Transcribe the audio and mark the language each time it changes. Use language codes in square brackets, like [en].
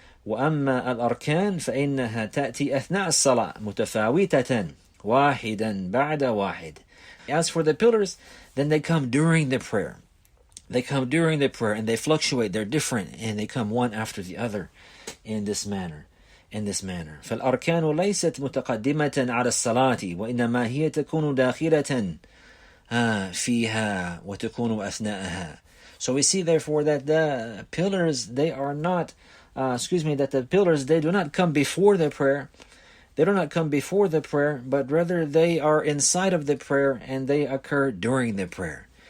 [ar] وَأَمَّا الْأَرْكَانِ فَإِنَّهَا تَأْتِي أَثْنَاءَ الصَّلَاةِ مُتَفَاوِتَةً وَاحِدًا بَعْدَ وَاحِدٍ. [en] As for the pillars, then they come during the prayer. And they fluctuate, they're different, and they come one after the other in this manner. [ar] فالأركان ليست متقدمة على الصلاة وإنما هي تكون داخلة فيها وتكون أثناءها. [en] So we see therefore that the pillars, they are not, that the pillars, they do not come before the prayer. But rather they are inside of the prayer, and they occur during the prayer.